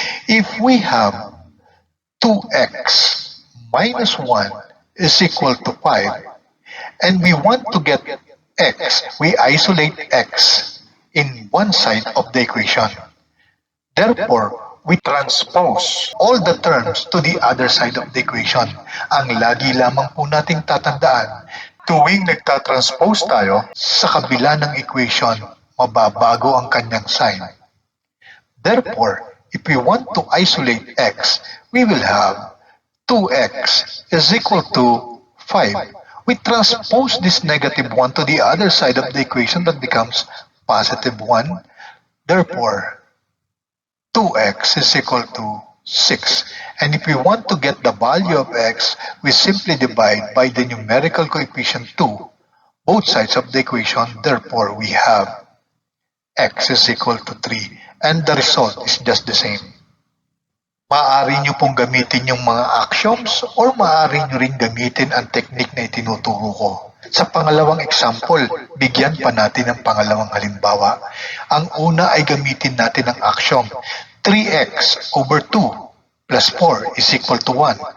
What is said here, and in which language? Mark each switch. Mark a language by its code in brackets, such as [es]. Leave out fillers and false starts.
[en] If we have 2x minus 1 is equal to 5, and we want to get x, we isolate x in one side of the equation. Therefore, we transpose all the terms to the other side of the equation. [tl] Ang lagi lamang po nating tatandaan, tuwing nagtatranspose tayo sa kabila ng equation, mababago ang kanyang sign. [en] Therefore, if we want to isolate x, we will have 2x is equal to 5. We transpose this negative 1 to the other side of the equation, that becomes positive 1. Therefore, 2x is equal to 6. And if we want to get the value of x, we simply divide by the numerical coefficient 2, both sides of the equation. Therefore, we have x is equal to 3. And the result is just the same. [tl] Maaari nyo pong gamitin yung mga axioms or maaari nyo rin gamitin ang technique na itinuturo ko. Sa pangalawang example, bigyan pa natin ng pangalawang halimbawa. Ang una ay gamitin natin ang [en] axiom 3x over 2 plus 4 is equal to 1.